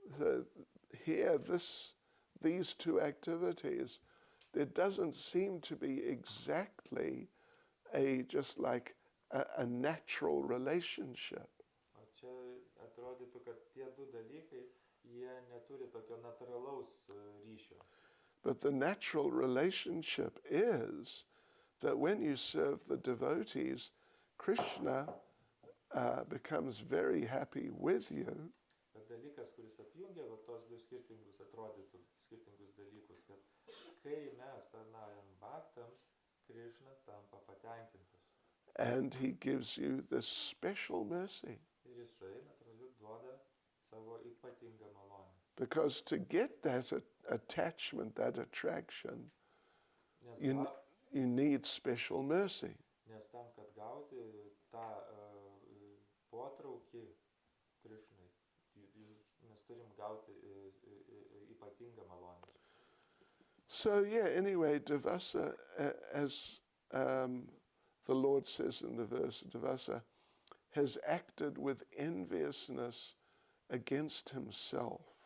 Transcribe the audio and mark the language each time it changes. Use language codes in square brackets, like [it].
[en] So here, these two activities, there doesn't seem to be exactly just like a natural relationship. [lt] O čia atrodytų, kad tie du dalykai, jie neturi tokio natūralaus ryšio. [en] But the natural relationship is that when you serve the devotees, Krishna becomes very happy with you. [lt] Bet dalykas, kuris apjungia va tos du skirtingus, atrodytų skirtingus dalykus, kad kai mes tarnaujam bhaktams, Krishna tampa patenkintas. [en] And he gives you this special mercy. [lt] Ir jisai, natūraliai, duoda savo ypatingą malonę. [en] Because to get that attachment, that attraction, [lt] Nes, [en] you need special mercy. [lt] nes tam, kad gauti tą potraukį Krishnai, mes turim gauti ypatingą malonę. [en] So yeah, anyway, Devasa, as the Lord says in the verse, Devasa has acted with enviousness against himself.